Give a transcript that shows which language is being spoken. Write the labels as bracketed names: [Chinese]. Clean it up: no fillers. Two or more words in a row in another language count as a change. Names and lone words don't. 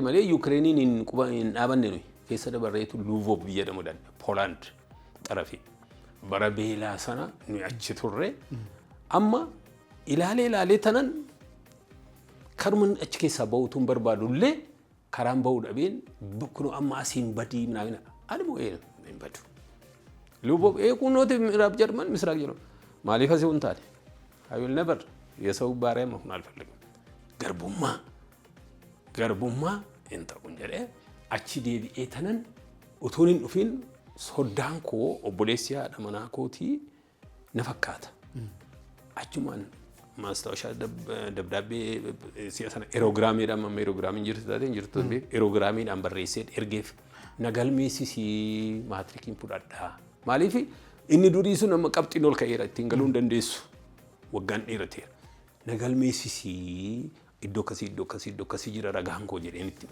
[Oromo] malee Ukrainiin hin dhaabanne nuyi keessa dabarreetu Lvov jedhamu dan Poland xarafi bara beelaa sana nu achi turre amma ilaalee tanan karman achi keessa ba'uutuun barbaadullee karaan ba'uu dhabeen bukkunu amma asiin badii naawina ani moo hin badu Lvov kunooti miraab Jarman misraaq jedhamu maaliif asii hin taane? [English] I will never [Amharic] የሰው ባሪያ መሆን አልፈልግም። [Oromo] ገርቡማ hin ta'u jedhee achi deebi'ee tanan utuun hin dhufin soddaan koo obboleessi haadha manaa kootii na fakkaata. Achumaan [Amharic] ማስታወሻ ደብዳቤ ሲያሰና [Oromo] ኤሮግራሚidhaan amma ኤሮግራሚin jirtu ኤሮግራሚidhaan barreessee ergeef nagalmeesisi maatrikiin fudhadhaa. Maaliif inni durii sun amma qabxiin ol ka'eera ittiin galuu hin dandeessu. Waggaan dheerateera. Nagalmeesisi iddoo akkasii jira ragaan koo jedheen itti.